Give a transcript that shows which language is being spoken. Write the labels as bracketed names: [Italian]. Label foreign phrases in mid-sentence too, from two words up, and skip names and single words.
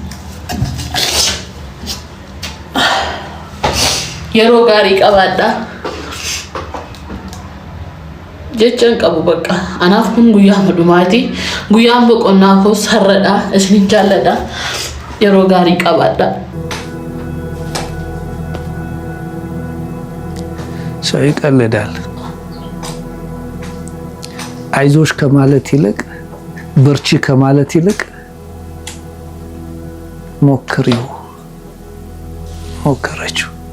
[Oromo] Yeroo gaarii qabaadha jechaan qabu bakka. Anaaf kun guyyaa dhumaati. Guyyaan boqonnaa koos har'adha. Isin jaalladha. Yeroo gaarii qabaadha. [Amharic] ሰው ይቀልዳል። አይዞሽ ከማለት ይልቅ በርቺ ከማለት ይልቅ ሞከረችው።